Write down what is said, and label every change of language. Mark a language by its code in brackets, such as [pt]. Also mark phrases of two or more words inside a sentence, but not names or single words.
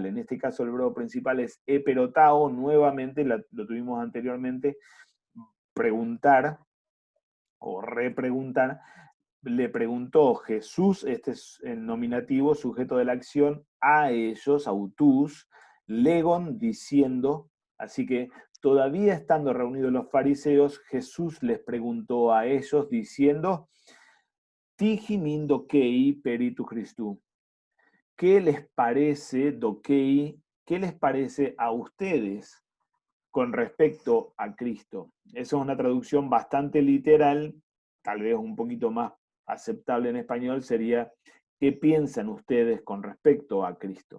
[es] En este caso el verbo principal es eperotao, nuevamente, lo tuvimos anteriormente, preguntar o repreguntar. Le preguntó Jesús, este es el nominativo, sujeto de la acción, a ellos, [el] αὐτούς, λέγων, [es] diciendo. Así que todavía estando reunidos los fariseos, Jesús les preguntó a ellos diciendo, [el] Τί ὑμῖν δοκεῖ περὶ τοῦ Χριστοῦ. [es] ¿Qué les parece, dokei, qué les parece a ustedes con respecto a Cristo? Esa es una traducción bastante literal, tal vez un poquito más aceptable en español, sería ¿qué piensan ustedes con respecto a Cristo?